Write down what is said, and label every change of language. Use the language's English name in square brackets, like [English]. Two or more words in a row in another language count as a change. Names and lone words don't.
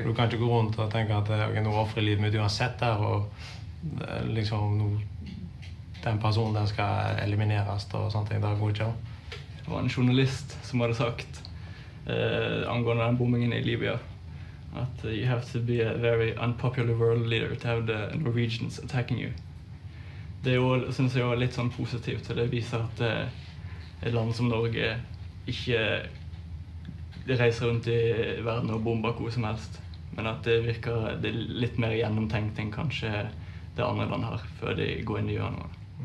[Norwegian] Du kan ikke gå rundt og tenke at okay, nå offrer livet mitt uansett der, og liksom den personen der skal elimineres og sånne ting. Det går ikke. Det var en journalist som hadde sagt angående den bombingen i Libya at [English] you have to be a very unpopular world leader to have the Norwegians attacking you. [Norwegian] Det synes jeg er litt sånn positivt, og det viser at et land som Norge ikke reiser rundt i verden og bomber hvor som helst, men at det virker litt mer gjennomtenkt enn kanskje det andre land her, før de går inn i gjør noe.